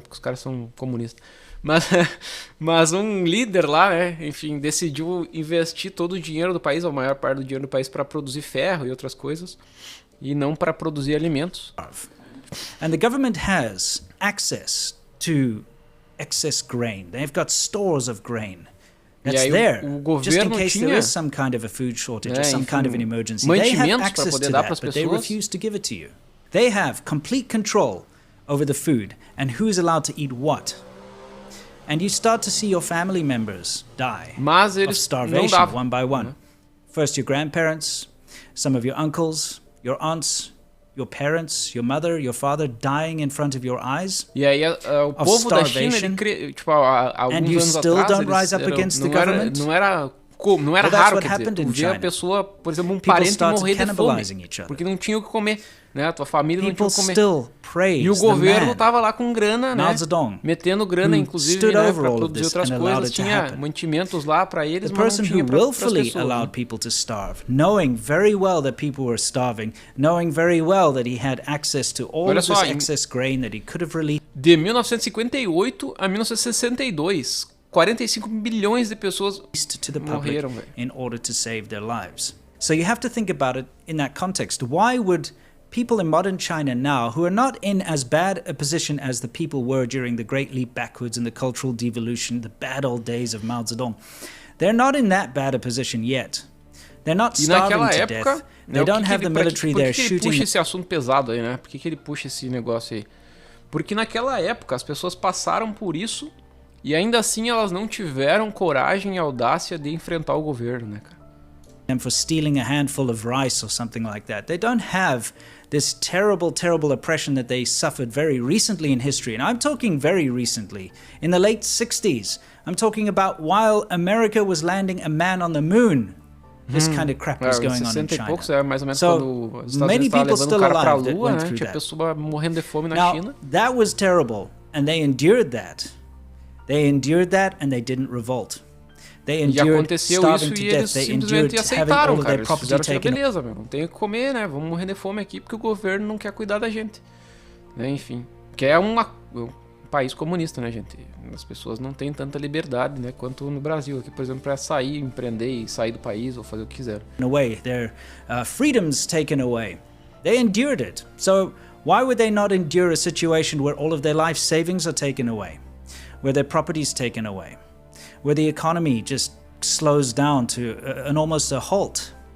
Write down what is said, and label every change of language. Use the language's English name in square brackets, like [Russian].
[Portuguese] Porque os caras são comunistas. Mas um líder lá, né? Enfim, decidiu investir todo o dinheiro do país, ou a maior parte do dinheiro do país, para produzir ferro e outras coisas. E não para produzir alimentos. [English] And the government has access to excess grain. They've got stores of grain. That's there, just in case there is some kind of a food shortage or some kind of an emergency. They have access to that, but they refuse to give it to you. They have complete control over the food and who's allowed to eat what. And you start to see your family members die of starvation one by one. First your grandparents, some of your uncles, your aunts, your parents, your mother, your father dying in front of your eyes. [Portuguese] E aí o povo da China, tipo, alguns anos atrás, não era raro, quer dizer, tu via a pessoa, por exemplo, um parente morrer de fome, porque não tinha o que comer, né? A tua família não tinha o que comer. E o governo tava lá com grana, né? Metendo grana, inclusive, né, para produzir outras coisas. Tinha mantimentos lá para eles, mas não tinha para as pessoas. [English] Allowed people to starve, knowing very well that people were starving, knowing very well that he had access to all of this excess grain that he could have released. [Portuguese] De 1958 a 1962, 45 bilhões de pessoas morreram, velho. [English] In order to save their lives. So you have to think about it in that context. Why would people in modern China now, who are not in as bad a position as the people were during the Great Leap Backwards and the cultural devolution, the bad old days of Mao Zedong, they're not in that bad a position yet. They're not starving to death. They don't have the military there shooting. [Portuguese] Por que ele puxa esse assunto pesado aí, né? Por que ele puxa esse negócio aí? Porque naquela época as pessoas passaram por isso e ainda assim elas não tiveram coragem e audácia de enfrentar o governo, né, cara? [English] For stealing a handful of rice or something like that. They don't have this terrible, terrible oppression that they suffered very recently in history. And I'm talking very recently. In the late 60s. I'm talking about while America was landing a man on the moon. This kind of crap was going on in China. [Portuguese] Poucos, mais ou menos quando os Estados Unidos estavam levando o cara pra Lua, né? Tinha pessoa morrendo de fome na China. [English] That was terrible. And they endured that. They endured that and they didn't revolt. They endured starving to death. They endured having all of their property taken. [Portuguese] Beleza, meu, não tem o que comer, né? Vamos morrer de fome aqui porque o governo não quer cuidar da gente. Né? Enfim, que é um país comunista, né, gente? As pessoas não têm tanta liberdade, né, quanto no Brasil. Aqui, por exemplo, para sair, empreender e sair do país ou fazer o que quiser. [English] In a way, their freedoms taken away. They endured it. So why would they not endure a situation where all of their life savings are taken away? Where their property is taken away? Where the economy just slows down to an almost a halt?